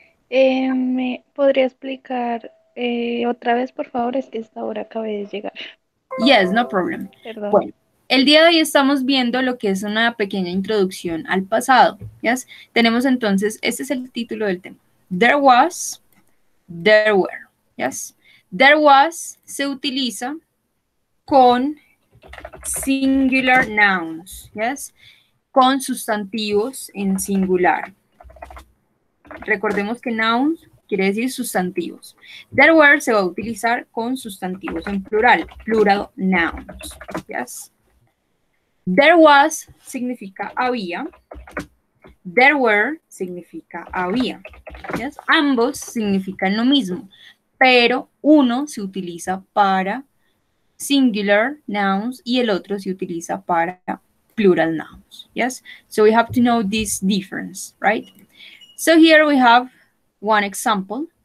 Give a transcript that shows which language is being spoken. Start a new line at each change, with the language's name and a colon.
Spanish: ¿Me podría explicar otra vez, por favor? Es que esta hora acabé de llegar.
English: Yes, no problem.
Spanish: Perdón. Bueno, el día de hoy estamos viendo lo que es una pequeña introducción al pasado.
English: Yes?
Spanish: Tenemos entonces, este es el título del tema.
English: There was, there were. Yes? There was
Spanish: se utiliza con
English: singular nouns. Yes?
Spanish: Con sustantivos en singular. Recordemos que nouns quiere decir sustantivos. There were se va a utilizar con sustantivos en plural,
English: plural nouns. Yes. There was
Spanish: significa había.
English: There were
Spanish: significa había.
English: Yes.
Spanish: Ambos significan lo mismo, pero uno se utiliza para
English: singular nouns
Spanish: y el otro se utiliza para
English: plural nouns. Yes. So we have to know this difference, right? So here we have one example.